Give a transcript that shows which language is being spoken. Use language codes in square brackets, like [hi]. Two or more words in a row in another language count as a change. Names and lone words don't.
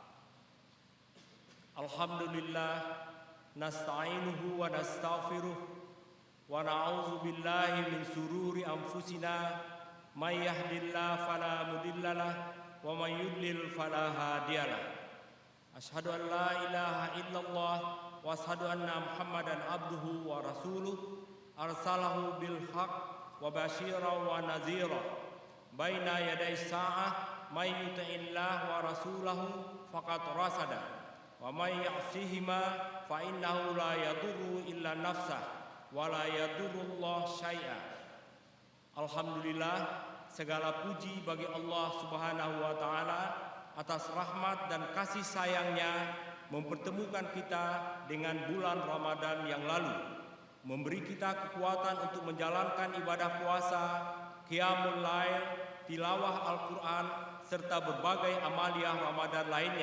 [ar] الحمد لله نستعينه ونستغفره ونعوذ بالله من شرور أنفسنا من يهده الله فلا مضل له ومن يضلل فلا هادي له. أشهد أن لا إله إلا الله وأشهد أن محمدا عبده ورسوله أرسله بالحق وبشيرا ونذيرا بين يدي الساعة من يطع الله ورسوله فقد رشد ومن يعصهما فإنه لا يضر إلا نفسه ولا يضر الله شيئا. [id] Alhamdulillah, segala puji bagi Allah [ar] سبحانه وتعالى [id] atas rahmat dan kasih sayangnya mempertemukan kita dengan bulan Ramadan yang lalu, memberi kita kekuatan untuk menjalankan ibadah puasa, [ar] قيام الليل, [id] tilawah Al-Quran, serta berbagai amaliyah Ramadan lainnya.